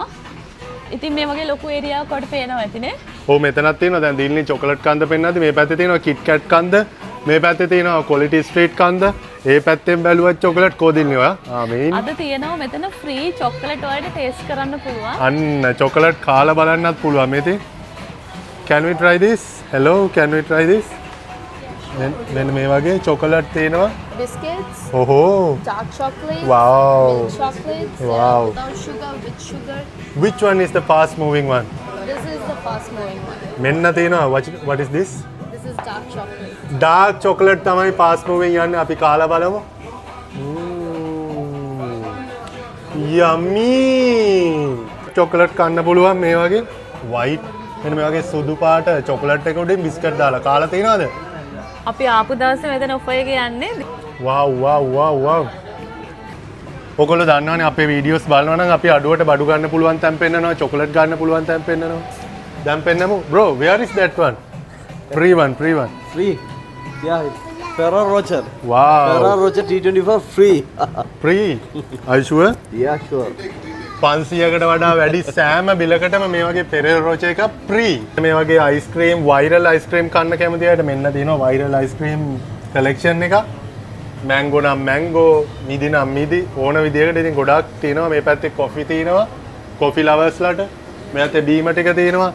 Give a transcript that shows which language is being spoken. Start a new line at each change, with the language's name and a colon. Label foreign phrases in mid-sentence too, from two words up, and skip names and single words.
Sinhala: ඉතින් මේ වගේ ලොකු ඒරියාවක් වට පේනවා ඇතිනේ. ඔව් මෙතනක් තියෙනවා. දැන් දිල්නි චොකලට් කන්ද පෙන්නද්දි මේ පැත්තේ තියෙනවා කිට් කැට් කන්ද. මේ පැත්තේ තියෙනවා ක්වොලිටි ස්ට්‍රීට් කන්ද. ඒ පැත්තෙන් බැලුවත් චොකලට් කොදිල්නි ඔයා. මේ අද තියෙනවා මෙතන
English: free chocolate
Sinhala: වලට ටේස්ට් කරන්න පුළුවන්. අන්න චොකලට් කාලා බලන්නත් පුළුවන් මේ තියෙන්නේ.
English: Can we try this? Hello, can we try this?
Sinhala: මෙන්න මේ වගේ චොකලට් තියෙනවා.
English: Biscuits. ඔහො. Dark chocolate. Wow. Milk chocolates. Wow. Without sugar, with sugar. Which one is the fast moving one? This is the fast moving one.
Sinhala: මෙන්න තියෙනවා.
English: What is this? This is dark chocolate. Dark chocolate
Sinhala: තමයි
English: fast moving
Sinhala: යන්නේ. අපි කාලා බලමු.
English: Yummy.
Sinhala: චොකලට් කන්න පුළුවන් මේ වගේ white මෙන්න මේ වගේ සුදු පාට චොකලට් එක උඩින් බිස්කට් දාලා කාලා තියනවද? අපි ආපු දවසේ මෙතන ඔෆර් එක යන්නේ.
English: wow.
Sinhala: ඔයගොල්ලෝ දන්නවනේ අපේ වීඩියෝස් බලනවා නම් අපි අඩුවට බඩු ගන්න පුළුවන් තැන් පෙන්නනවා, චොකලට් ගන්න පුළුවන් තැන් පෙන්නනවා. දැන් පෙන්නමු.
English: Bro, where is that one? Free one. Free. Yeah. Ferrero Rocher. Wow. Ferrero Rocher T24 free. Free. Are you sure? Yeah, sure.
Sinhala: 500කට වඩා වැඩි සෑම බිලකටම මේ වගේ Ferrero Rocher එක free. මේ වගේ අයිස්ක්‍රීම්,
English: viral ice cream
Sinhala: කන්න කැමති අයට මෙන්න තියෙනවා
English: viral ice cream collection
Sinhala: එක. මැංගෝ නම් මැංගෝ, මිදි නම් මිදි ඕන විදියකට ඉතින් ගොඩක් තියෙනවා. මේ පැත්තේ කොෆි තියෙනවා.
English: coffee loversලාට.
Sinhala: මේ පැත්තේ බීම ටික තියෙනවා.